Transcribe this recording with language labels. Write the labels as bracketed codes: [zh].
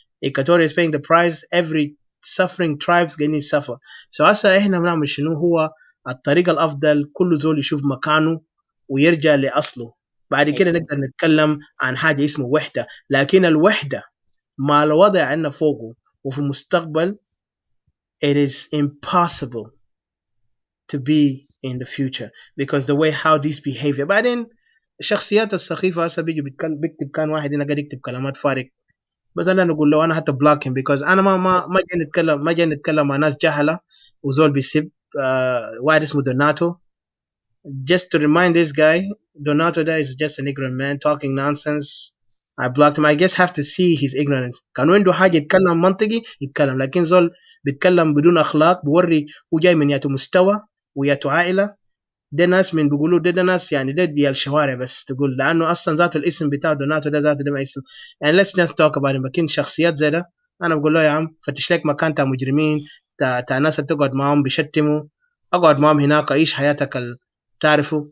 [en] Equatoria is paying the price. Every suffering tribes getting suffer. [ar] So هسه احنا بنعمل شنو؟ هو الطريقة الأفضل كل زول يشوف مكانه ويرجع لأصله. بعد كده نقدر نتكلم عن حاجة اسمه وحدة، لكن الوحدة مع الوضع عندنا فوقه وفي المستقبل [en] it is impossible to be in the future because the way how these behavior. [ar] بعدين الشخصيات السخيفة هسه بيجي بيكتب، كان واحد هنا قاعد يكتب كلمات فارغ، بس انا نقول له انا حتى بلوك him because انا ما جاي نتكلم مع ناس جهلة وزول بيسب. واحد اسمه دوناتو. [en] Just to remind this guy, Donato there is just an ignorant man talking nonsense. I blocked him. I guess have to see he's ignorant. [ar] كان عنده حاجة يتكلم منطقي يتكلم، لكن زول بيتكلم بدون أخلاق بوري هو جاي من ياتو مستوى وياتو عائلة. ده ناس من بيقولوا ده ناس يعني ده ديال الشوارع بس تقول، لأنه أصلا ذات الاسم بتاع دوناتو ده ذاته ده ما اسم يعني. [en] let's just talk about him. [ar] لكن شخصيات زي ده أنا بقول له يا عم فتش لك مكان تاع مجرمين تاع ناس تقعد معهم بيشتموا، أقعد معهم هناك عيش حياتك تعرفوا.